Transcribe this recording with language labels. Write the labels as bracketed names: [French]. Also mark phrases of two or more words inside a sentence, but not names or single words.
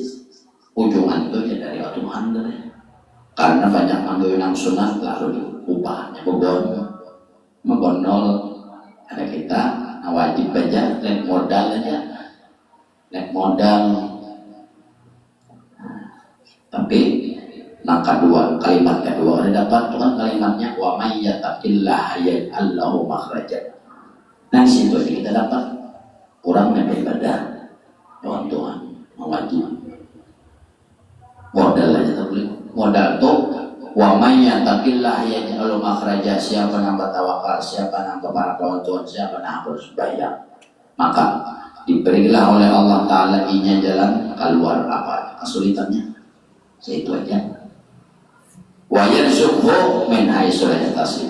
[Banjar] Ujungan itu ya dari Tuhan deh. Karena banyak ambil yang sunat lalu upahnya membondol. Ada kita wajib aja naik modal aja, naik modal. Tapi kalimat kedua ada dapat Tuhan kalimatnya [Arabic] ومن يتق الله يجعل له مخرجا. [Banjar] Nah situ kita dapat kurang beribadah Tuhan wajib modal aja tak modal tuh [Arabic] ومن يتق الله يجعل له مخرجا. [Banjar] Siapa yang bertawakal, siapa yang bertakwa Tuhan, siapa yang berbayar maka diberilah oleh Allah Ta'ala inya jalan keluar apa kesulitannya. Itu aja. [Arabic] ويرزقه من حيث لا يحتسب.